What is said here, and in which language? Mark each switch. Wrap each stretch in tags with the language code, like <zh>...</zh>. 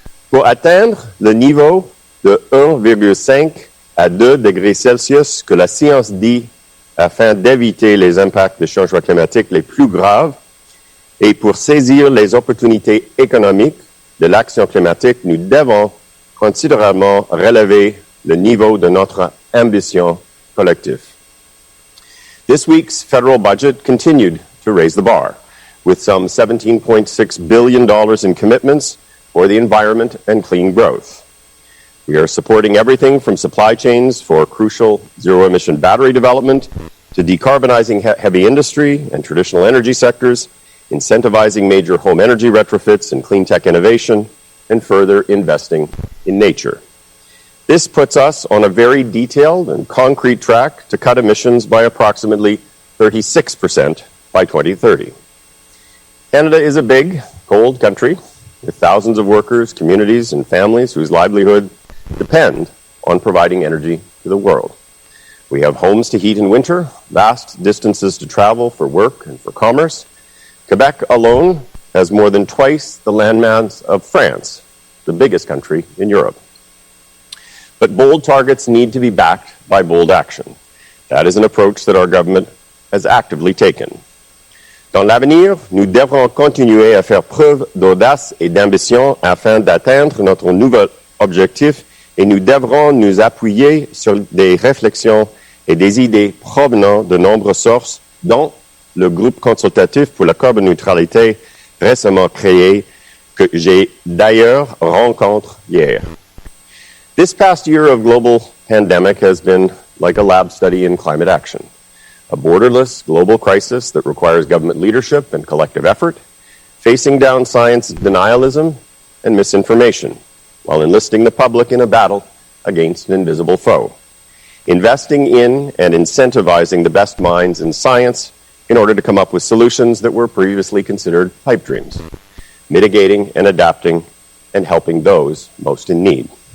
<fr>Pour atteindre le niveau de 1,5 à 2 degrés Celsius que la science dit afin d'éviter les impacts des changements climatiques les plus graves et pour saisir les opportunités économiques de l'action climatique, nous devons considérablement relever le niveau de notre ambition collective.</fr> <en>This week's federal budget continued to raise the bar. with some $17.6 billion in commitments for the environment and clean growth. We are supporting everything from supply chains for crucial zero-emission battery development to decarbonizing heavy industry and traditional energy sectors, incentivizing major home energy retrofits and clean tech innovation, and further investing in nature. This puts us on a very detailed and concrete track to cut emissions by approximately 36% by 2030. Canada is a big, cold country with thousands of workers, communities, and families whose livelihood depend on providing energy to the world. We have homes to heat in winter, vast distances to travel for work and for commerce. Quebec alone has more than twice the landmass of France, the biggest country in Europe. But bold targets need to be backed by bold action. That is an approach that our government has actively taken.</en> <fr>Dans l'avenir, nous devrons continuer à faire preuve d'audace et d'ambition afin d'atteindre notre nouvel objectif et nous devrons nous appuyer sur des réflexions et des idées provenant de nombreuses sources, dont le groupe consultatif pour la carboneutralité récemment créé, que j'ai d'ailleurs rencontré hier.</fr> <en>This past year of global pandemic has been like a lab study in climate action, a borderless global crisis that requires government leadership and collective effort, facing down science denialism and misinformation, while enlisting the public in a battle against an invisible foe, investing in and incentivizing the best minds in science in order to come up with solutions that were previously considered pipe dreams, mitigating and adapting and helping those most in need.</en>